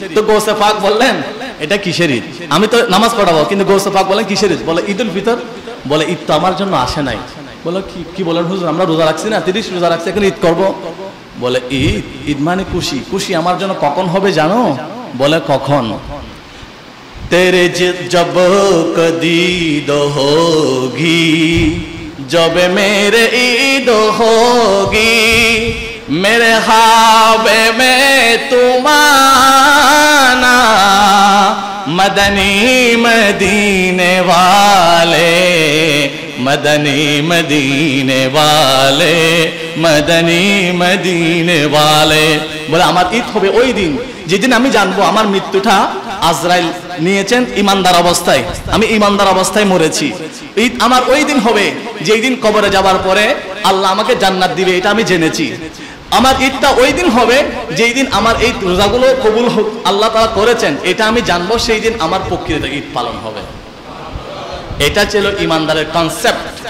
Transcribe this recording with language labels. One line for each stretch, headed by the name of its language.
Bangla: তো গৌসে পাক বললেন, এটা কিসের ঈদ? আমি তো নামাজ পড়াবো, কিন্তু গৌসে পাক বলেন কিসের ঈদ? বলে ঈদুল ফিতর। বলে ঈদ তো আমার জন্য আসে নাই। বলে কি বলেন হুজুর, আমরা রোজা রাখছি না, 30 রোজা রাখছি, এখন ঈদ করবো? বলে ঈদ মানে খুশি, খুশি আমার জন্য কখন হবে জানো? বলে কখন?
Hindi: तेरे जब कदीद होगी, जब मेरे ईद होगी, मेरे ख्वाबे में तुम आना, मदनी मदीने वाले, मदनी मदीने वाले, मदनी मदीने वाले।
Bangla: বলে আমার ঈদ হবে ওই দিন যেদিন আমি জানবো আমার মৃত্যুটা আজরাইল নিয়েছেন ইমানদার অবস্থায়, আমি ইমানদার অবস্থায় মরেছি। ঈদ আমার ওই দিন হবে যেই দিন কবরে যাবার পরে আল্লাহ আমাকে জান্নাত দিবে, এটা আমি জেনেছি। আমার ঈদটা ওই দিন হবে যেই দিন আমার এই রোজাগুলো কবুল আল্লাহ তাআলা করেছেন, এটা আমি জানবো, সেই দিন আমার প্রকৃত ঈদ পালন হবে। এটা ছিল ইমানদারের কনসেপ্ট।